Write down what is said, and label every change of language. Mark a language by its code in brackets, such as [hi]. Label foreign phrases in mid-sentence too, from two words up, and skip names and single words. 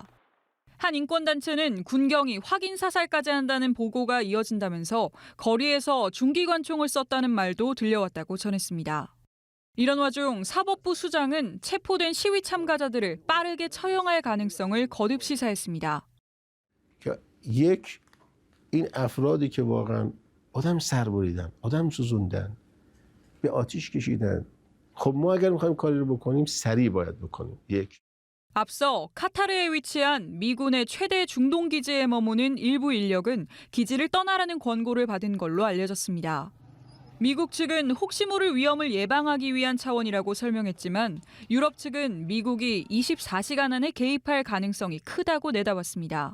[ko] 한 인권단체는 군경이 확인 사살까지 한다는 보고가 이어진다면서 거리에서 중기관총을 썼다는 말도 들려왔다고 전했습니다. 이런 와중 사법부 수장은 체포된 시위 참가자들을 빠르게 처형할 가능성을 거듭 시사했습니다. [fa] یک این افرادی که واقعا آدم سر بریدن، آدم سوزوندن، به آتیش کشیدن. خب ما اگر می‌خوایم کاری رو بکنیم سریع باید بکنیم. یک. [ko] 앞서 카타르에 위치한 미군의 최대 중동 기지에 머무는 일부 인력은 기지를 떠나라는 권고를 받은 걸로 알려졌습니다. 미국 측은 혹시 모를 위험을 예방하기 위한 차원이라고 설명했지만 유럽 측은 미국이 24시간 안에 개입할 가능성이 크다고 내다봤습니다.